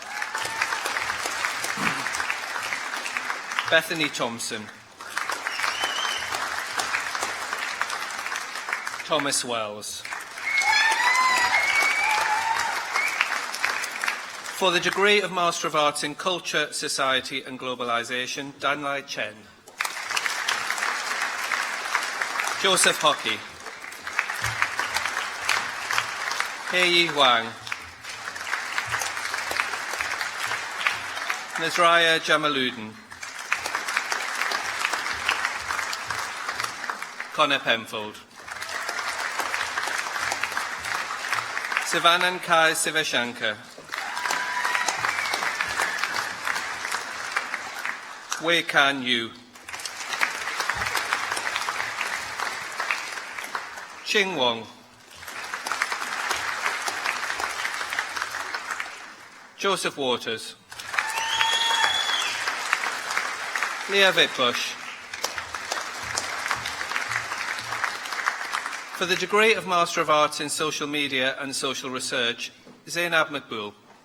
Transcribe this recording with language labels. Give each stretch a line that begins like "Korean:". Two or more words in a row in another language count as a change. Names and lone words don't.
English: Bethany Thompson. Thomas Wells. For the degree of Master of Arts in Culture, Society and Globalisation, Dan Lai Chen. Joseph Hockey. Hei Wang. Nazraya Jamaluddin. Connor Penfold. Sivanan Kai Sivashankar. Wei Kan Yu. Ching Wong. Joseph Waters. Leah Wittbush. For the degree of Master of Arts in Social Media and Social Research, Zainab Makbul.